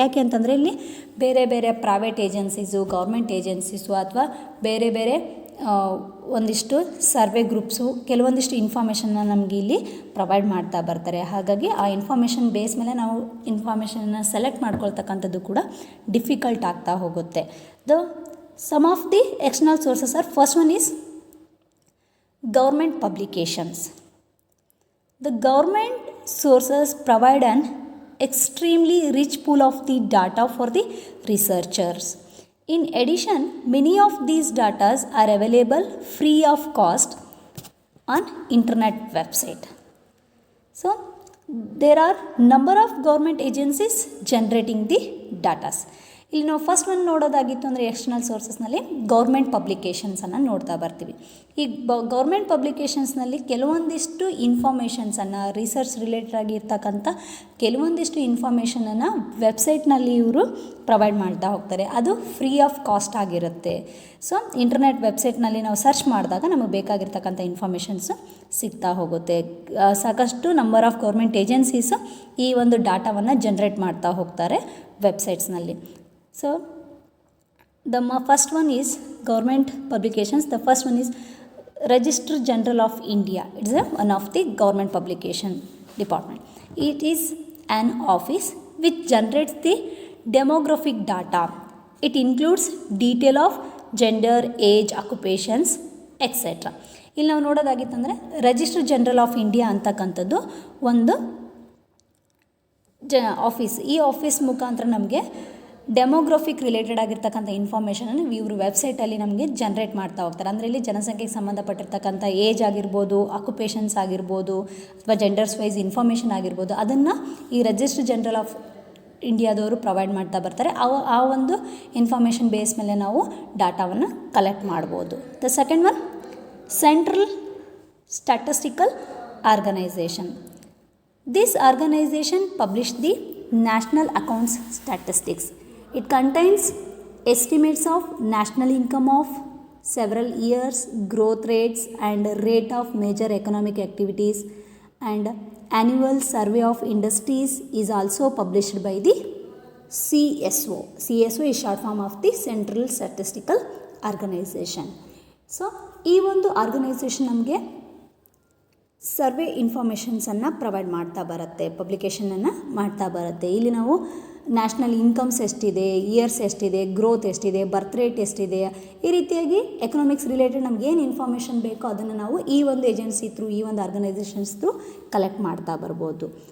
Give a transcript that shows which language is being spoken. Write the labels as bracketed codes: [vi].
[kn] ಯಾಕೆ ಅಂತಂದರೆ ಇಲ್ಲಿ ಬೇರೆ ಬೇರೆ ಪ್ರೈವೇಟ್ ಏಜೆನ್ಸೀಸು, ಗೌರ್ಮೆಂಟ್ ಏಜೆನ್ಸೀಸು ಅಥವಾ ಬೇರೆ ಬೇರೆ ಒಂದಿಷ್ಟು ಸರ್ವೆ ಗ್ರೂಪ್ಸು ಕೆಲವೊಂದಿಷ್ಟು ಇನ್ಫಾರ್ಮೇಷನ್ನ ನಮಗೆ ಇಲ್ಲಿ ಪ್ರೊವೈಡ್ ಮಾಡ್ತಾ ಬರ್ತಾರೆ. ಹಾಗಾಗಿ ಆ ಇನ್ಫಾರ್ಮೇಷನ್ ಬೇಸ್ ಮೇಲೆ ನಾವು ಇನ್ಫಾರ್ಮೇಷನ್ನ ಸೆಲೆಕ್ಟ್ ಮಾಡ್ಕೊಳ್ತಕ್ಕಂಥದ್ದು ಕೂಡ ಡಿಫಿಕಲ್ಟ್ ಆಗ್ತಾ ಹೋಗುತ್ತೆ. [en] Some of the external sources are, first one is government publications. The government sources provide an extremely rich pool of the data for the researchers. In addition, many of these data are available free of cost on internet website. So there are number of government agencies generating the data. [kn] ಇಲ್ಲಿ ನಾವು first ಒಂದು ನೋಡೋದಾಗಿತ್ತು ಅಂದರೆ external ಸೋರ್ಸಸ್ನಲ್ಲಿ government ಪಬ್ಲಿಕೇಶನ್ಸನ್ನು ನೋಡ್ತಾ ಬರ್ತೀವಿ. ಈ government ಪಬ್ಲಿಕೇಶನ್ಸ್ನಲ್ಲಿ ಕೆಲವೊಂದಿಷ್ಟು ಇನ್ಫಾರ್ಮೇಷನ್ಸನ್ನು research related ಆಗಿರ್ತಕ್ಕಂಥ ಕೆಲವೊಂದಿಷ್ಟು ಇನ್ಫಾರ್ಮೇಷನನ್ನು ವೆಬ್ಸೈಟ್ನಲ್ಲಿ ಇವರು ಪ್ರೊವೈಡ್ ಮಾಡ್ತಾ ಹೋಗ್ತಾರೆ. ಅದು ಫ್ರೀ ಆಫ್ ಕಾಸ್ಟ್ ಆಗಿರುತ್ತೆ. ಸೊ ಇಂಟರ್ನೆಟ್ ವೆಬ್ಸೈಟ್ನಲ್ಲಿ ನಾವು ಸರ್ಚ್ ಮಾಡಿದಾಗ ನಮಗೆ ಬೇಕಾಗಿರ್ತಕ್ಕಂಥ ಇನ್ಫಾರ್ಮೇಷನ್ಸು ಸಿಗ್ತಾ ಹೋಗುತ್ತೆ. ಸಾಕಷ್ಟು ನಂಬರ್ ಆಫ್ ಗೌರ್ಮೆಂಟ್ ಏಜೆನ್ಸೀಸು ಈ ಒಂದು ಡಾಟಾವನ್ನು ಜನ್ರೇಟ್ ಮಾಡ್ತಾ ಹೋಗ್ತಾರೆ ವೆಬ್ಸೈಟ್ಸ್ನಲ್ಲಿ. [en] So the first one is government publications. The first one is Register General of India. It is one of the government publication department. It is an office which generates the demographic data. It includes detail of gender, age, occupations, etc. [kn] ಇಲ್ಲಿ ನಾವು ನೋಡೋದಾಗಿತ್ತಂದರೆ register general of India ಅಂತಕ್ಕಂಥದ್ದು ಒಂದು office. ಈ office ಮುಖಾಂತರ ನಮಗೆ demographic related ಆಗಿರ್ತಕ್ಕಂಥ ಇನ್ಫಾರ್ಮೇಷನನ್ನು ಇವರು ವೆಬ್ಸೈಟಲ್ಲಿ ನಮಗೆ ಜನ್ರೇಟ್ ಮಾಡ್ತಾ ಹೋಗ್ತಾರೆ. ಅಂದರೆ ಇಲ್ಲಿ ಜನಸಂಖ್ಯೆಗೆ ಸಂಬಂಧಪಟ್ಟಿರ್ತಕ್ಕಂಥ ಏಜ್ ಆಗಿರ್ಬೋದು, ಆಕ್ಯುಪೇಷನ್ಸ್ ಆಗಿರ್ಬೋದು, ಅಥವಾ ಜೆಂಡರ್ಸ್ ವೈಸ್ ಇನ್ಫಾರ್ಮೇಷನ್ ಆಗಿರ್ಬೋದು, ಅದನ್ನು ಈ ರಿಜಿಸ್ಟರ್ ಜನರಲ್ ಆಫ್ ಇಂಡಿಯಾದವರು ಪ್ರೊವೈಡ್ ಮಾಡ್ತಾ ಬರ್ತಾರೆ. ಆ ಒಂದು ಇನ್ಫಾರ್ಮೇಷನ್ ಬೇಸ್ ಮೇಲೆ ನಾವು ಡಾಟಾವನ್ನು ಕಲೆಕ್ಟ್ ಮಾಡ್ಬೋದು. [en] The second one Central Statistical Organization. This organization published the National Accounts Statistics. It contains estimates of national income of several years, growth rates and rate of major economic activities, and annual survey of industries is also published by the CSO. CSO is short form of the Central Statistical Organization. [kn] So, ಈ ಒಂದು organisation ನಮಗೆ survey ಇನ್ಫಾರ್ಮೇಷನ್ಸನ್ನು provide ಮಾಡ್ತಾ ಬರುತ್ತೆ, ಪಬ್ಲಿಕೇಷನನ್ನು ಮಾಡ್ತಾ ಬರುತ್ತೆ. ಇಲ್ಲಿ ನಾವು national incomes ಎಷ್ಟಿದೆ, ಇಯರ್ಸ್ ಎಷ್ಟಿದೆ, ಗ್ರೋತ್ ಎಷ್ಟಿದೆ, ಬರ್ತ್ ರೇಟ್ ಎಷ್ಟಿದೆ, ಈ ರೀತಿಯಾಗಿ ಎಕನಾಮಿಕ್ಸ್ ರಿಲೇಟೆಡ್ ನಮ್ಗೆ ಏನು ಇನ್ಫಾರ್ಮೇಷನ್ ಬೇಕೋ ಅದನ್ನು ನಾವು ಈ ಒಂದು ಏಜೆನ್ಸಿ ಥ್ರೂ, ಈ ಒಂದು ಆರ್ಗನೈಸೇಷನ್ಸ್ ಥ್ರೂ ಕಲೆಕ್ಟ್ ಮಾಡ್ತಾ ಬರ್ಬೋದು.